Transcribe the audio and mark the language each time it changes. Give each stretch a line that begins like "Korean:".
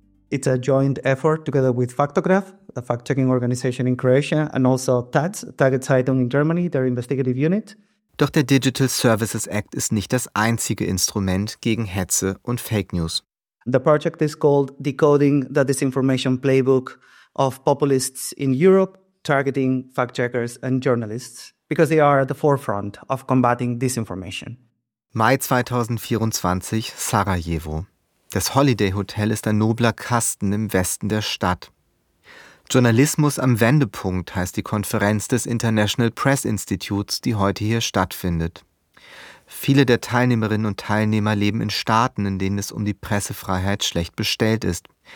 English: It's a joint effort together with Faktograf, the fact-checking organization in Croatia, and also TAZ, Tageszeitung in Germany, their investigative unit.
German: Doch der Digital Services Act ist nicht das einzige Instrument gegen Hetze und Fake News.
English: The project is called Decoding the Disinformation Playbook of Populists in Europe, targeting fact-checkers and journalists, because they are at the forefront of combating disinformation.
German: Mai 2024, Sarajevo. Das Holiday Hotel ist ein nobler Kasten im Westen der Stadt. Journalismus am Wendepunkt heißt die Konferenz des International Press Institutes, die heute hier stattfindet. Viele der Teilnehmerinnen und Teilnehmer leben in Staaten, in denen es um die Pressefreiheit schlecht bestellt ist.